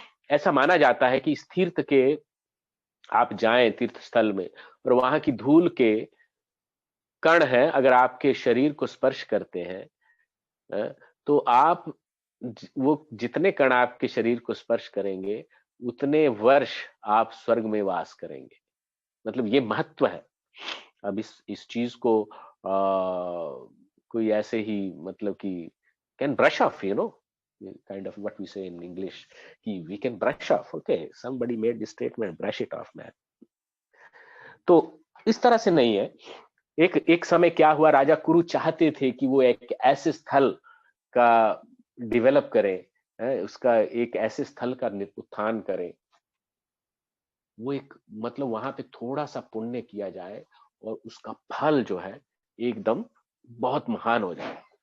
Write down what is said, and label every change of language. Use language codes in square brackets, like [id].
[hi] ऐसा माना जाता है कि इस तीर्थ के आप जाएं तीर्थ स्थल में, और वहां की धूल के कण हैं, अगर आपके शरीर को स्पर्श करते हैं, तो आप वो जितने कण आपके शरीर को स्पर्श करेंगे, उतने वर्ष आप स्वर्ग में वास करेंगे। मतलब ये महत्व है। अब इस चीज को कोई ऐसे ही मतलब कि [en] Can brush off, you know, kind of what we say in English, कि we can brush off, okay, somebody made this statement, brush it off man। [hi] तो इस तरह से नहीं है। एक समय क्या हुआ, राजा कुरु चाहते थे कि वो एक ऐसे स्थल का डेवलप करें, उसका एक ऐसे स्थल का उत्थान करें, वो एक मतलब वहां पे थोड़ा सा पुण्य किया जाए और उसका फल जो है एकदम बहुत महान हो जाए।